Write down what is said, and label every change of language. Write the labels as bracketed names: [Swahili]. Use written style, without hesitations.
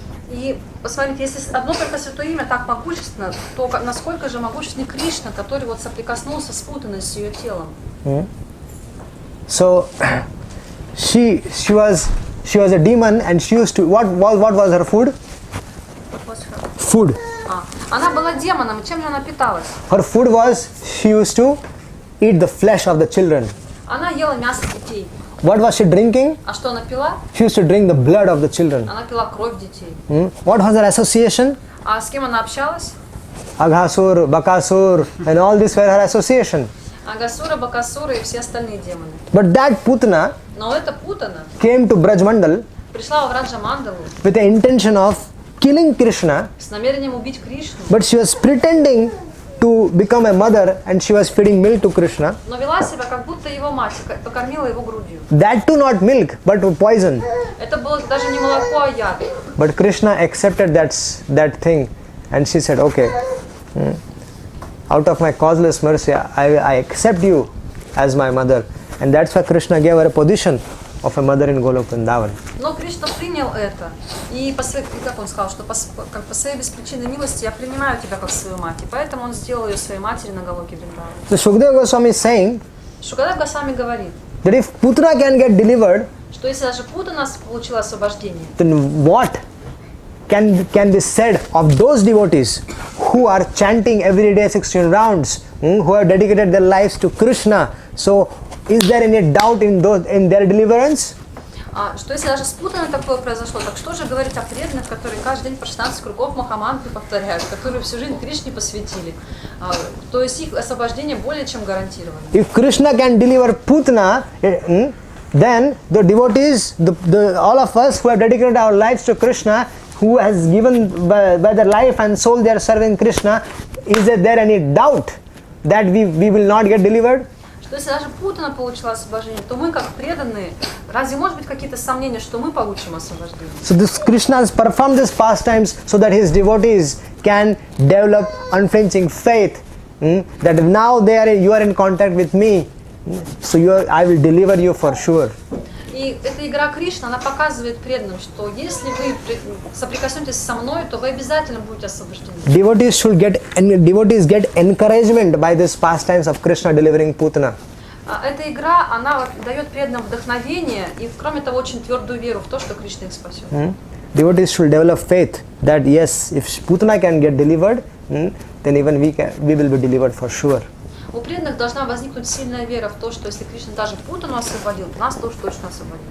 [Russian] И посмотрите, если одно только святое имя так могущественно, то насколько же могущественный Кришна, который вот соприкоснулся с Путаной, с ее телом. [English] So she was a demon, and she used to what was her food? food. [Russian] Она была демоном, чем же она питалась? [English] Her food was, she used to eat the flesh of the children. [Russian] Она ела мясо детей. [English] What was she drinking? [Russian] А что она пила? [English] She used to drink the blood of the children. [Russian] Она пила кровь детей. [English] What was her association? [Russian] А с кем она общалась? [English] Aghasur, Bakasur, and all these were her association. [Russian] Агасура, Бакасура и все остальные демоны. [English] But that Putna [Russian] Но эта Путана [English] came to Brajmandal [Russian] пришла во Враджамандалу [English] with the intention of killing Krishna, [Russian] с намерением убить Кришну, [English] but she was pretending to become a mother and she was feeding milk to Krishna. [Russian] но вела себя как будто его мать, покормила его грудью. [English] That too not milk, but poison. [Russian] Это было даже не молоко, а яд. [English] But Krishna accepted that thing and she said, okay, out of my causeless mercy, I accept you as my mother. And that's why Krishna gave her a position of a mother in Golok Vrindavan. [Russian] Но Кришна принял это, и как он сказал, что по своей беспричинной милости я принимаю тебя как свою мать, и поэтому он сделал ее своей матери на Галоке Вриндаване. [English] So Shukadeva Goswami is saying [Russian] Шукадев Госвами говорит, [English] that if Putna can get delivered, [Russian] что если даже Путана получила освобождение, [English] then what can be said of those devotees who are chanting every day 16 rounds, who have dedicated their lives to Krishna? So is there any doubt in their deliverance? [Russian] Что если даже с Путаной такое произошло, так что же говорить о преданных, которые каждый день по 16 кругов Махамантры повторяют, которые всю жизнь Кришне посвятили? То есть их освобождение более чем гарантировано. [English] If Krishna can deliver Putna, then the devotees, all of us who have dedicated our lives to Krishna, who has given by their life and soul they are serving Krishna, is there any doubt that we will not get delivered? [Russian] Что если даже Путана получила освобождение, то мы, как преданные, разве может быть какие-то сомнения, что мы получим освобождение? [English] So this Krishna has performed these pastimes so that his devotees can develop unflinching faith, that now you are in contact with me, so I will deliver you for sure. [Russian] И эта игра Кришна, она показывает преданным, что если вы соприкоснетесь со мной, то вы обязательно будете освобождены. [English] Devotees get encouragement by these pastimes of Krishna delivering Putna. [Russian] Эта игра, она дает преданным вдохновение и, кроме того, очень твердую веру в то, что Кришна их спасет. [English] Devotees should develop faith that yes, if Putna can get delivered, then even we will be delivered for sure. [Russian] У преданных должна возникнуть сильная вера в то, что если Кришна даже Путану освободил, нас тоже точно освободит.